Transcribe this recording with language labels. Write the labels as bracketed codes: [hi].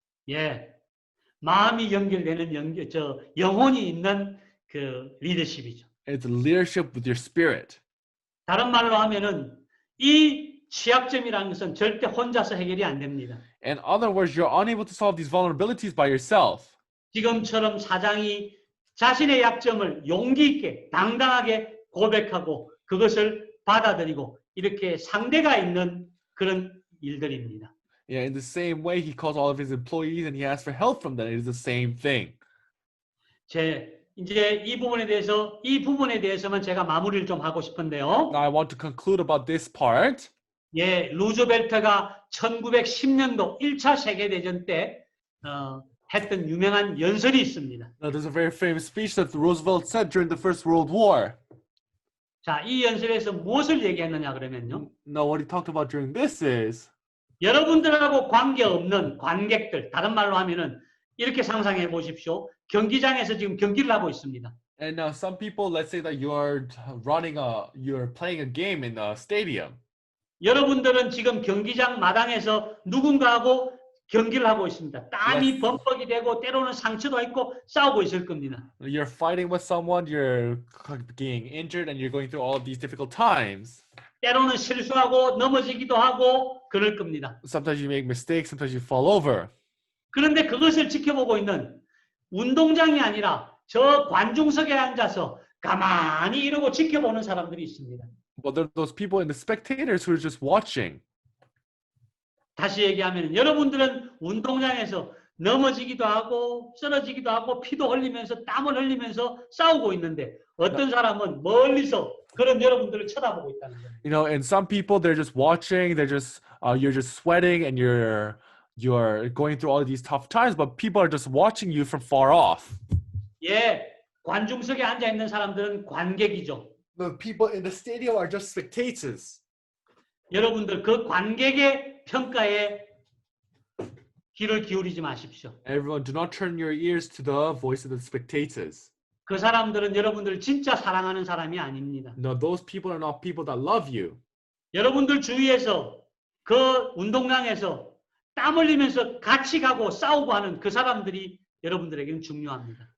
[ko] 예, 마음이 연결되는 영혼이 있는 그 리더십이죠. [en] It's leadership with your spirit. [ko] 다른 말로 하면은 이 취약점이라는 것은 절대 혼자서 해결이 안 됩니다. [en] In other words, you're unable to solve these vulnerabilities by yourself. [ko] 지금처럼 사장이 자신의 약점을 용기 있게 당당하게 고백하고 그것을 받아들이고 이렇게 상대가 있는 그런 일들입니다. [en] Yeah, in the same way, he calls all of his employees and he asks for help from them. It is the same thing. [ko] 이제 이 부분에 대해서만 제가 마무리를 좀 하고 싶은데요. [en] Now I want to conclude about this part. [ko] 예, 루즈벨트가 1910년도 1차 세계대전 때 했던 유명한 연설이 있습니다. [en] Now, there's a very famous speech that Roosevelt said during the First World War. [ko] 자, 이 연설에서 무엇을 얘기했느냐 그러면요. [en] Now, what he talked about during this is [ko] 여러분들하고 관계없는 관객들, 다른 말로 하면은 이렇게 상상해 보십시오. 경기장에서 지금 경기를 하고 있습니다. [en] And now some people, let's say that you're playing a game in a stadium. [ko] 여러분들은 지금 경기장 마당에서 누군가하고 경기를 하고 있습니다. 땀이 [en] Yes. [ko] 범벅이 되고 때로는 상처도 있고 싸우고 있을 겁니다. [en] You're fighting with someone, you're getting injured, and you're going through all of these difficult times. [ko] 때로는 실수하고 넘어지기도 하고 그럴 겁니다. [en] Sometimes you make mistakes, sometimes you fall over. [ko] 그런데 그것을 지켜보고 있는 운동장이 아니라 저 관중석에 앉아서 가만히 이러고 지켜보는 사람들이 있습니다. [en] But there are those people and the spectators who are just watching. [ko] 다시 얘기하면 여러분들은 운동장에서 넘어지기도 하고 쓰러지기도 하고 피도 흘리면서 땀을 흘리면서 싸우고 있는데 어떤 사람은 멀리서 그런 여러분들을 쳐다보고 있다는 거예요. [en] You know, and some people, they're just watching, you're just sweating and you're going through all of these tough times, but people are just watching you from far off. [ko] 예, 관중석에 앉아 있는 사람들은 관객이죠. [en] The people in the stadium are just spectators. [ko] 여러분들 그 관객의 평가에 귀를 기울이지 마십시오. [en] Everyone, do not turn your ears to the voice of the spectators. [ko] 그 사람들은 여러분들을 진짜 사랑하는 사람이 아닙니다. [en] No, those people are not people that love you. [ko] 여러분들 주위에서 그 운동장에서 땀 흘리면서 같이 가고 싸우고 하는 그 사람들이 여러분들에게는 중요합니다.